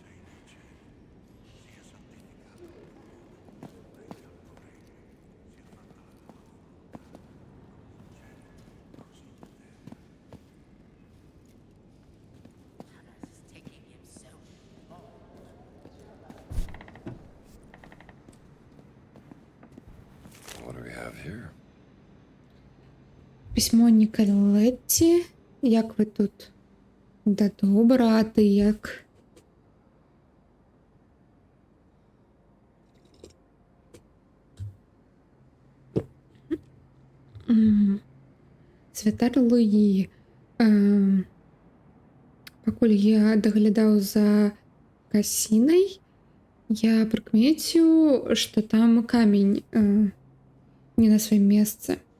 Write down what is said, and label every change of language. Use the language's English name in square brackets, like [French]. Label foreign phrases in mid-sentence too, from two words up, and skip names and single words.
[English] It's taking him so long. What do we have here? [Belarusian] Пісьмо Ніколетті. [Ukrainian] Як ви тут? Да добра, а ти як? Святар Луї. [Belarusian] Пакуль я даглядаў за касінай, я прыкмеціў, што там камень не на сваім месцы.